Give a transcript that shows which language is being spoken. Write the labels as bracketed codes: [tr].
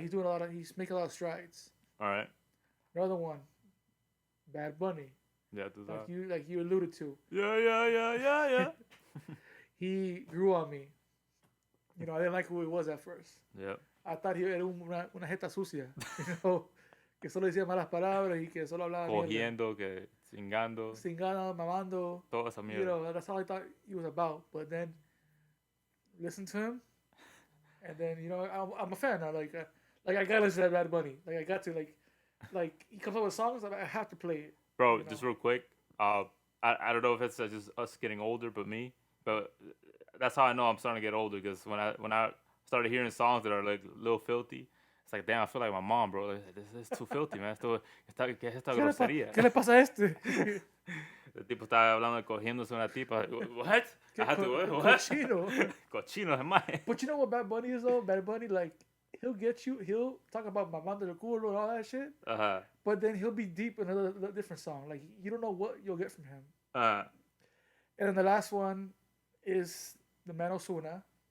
[en] He's making a lot of strides. All right. Another one, Bad Bunny, Yeah, do that. like you alluded to. Yeah. He grew on me. I didn't like who he was at first. Yep. I thought he [es] era una jeta sucia, que solo decía malas palabras y que solo hablaba mierda. Cogiendo, que cingando. Cingando, mamando. Toda esa [en] You [es] mierda. [en] know, that's all I thought he was about. But then, listen to him, and then you know, I'm a fan now. Like I gotta listen to Bad Bunny. Like I got to like he comes up with songs. I have to play it. Bro, you know? just real quick. I don't know if it's just us getting older, but that's how I know I'm starting to get older. Because when I started hearing songs that are like a little filthy, it's like, damn, I feel like my mom, bro. Like, this is too filthy, man. [es] ¿Qué es esta grosería? ¿Qué le pasa a este? El tipo estaba hablando de cogiéndose una tipa. [en] What? I had to, what? [es] Cochino. Cochino, hermano. [en] But you know what Bad Bunny is though? Bad Bunny, like, he'll talk about [es] mamando el culo [en] and all that shit. But then he'll be deep in another different song. Like, you don't know what you'll get from him. And then the last one is the man Ozuna.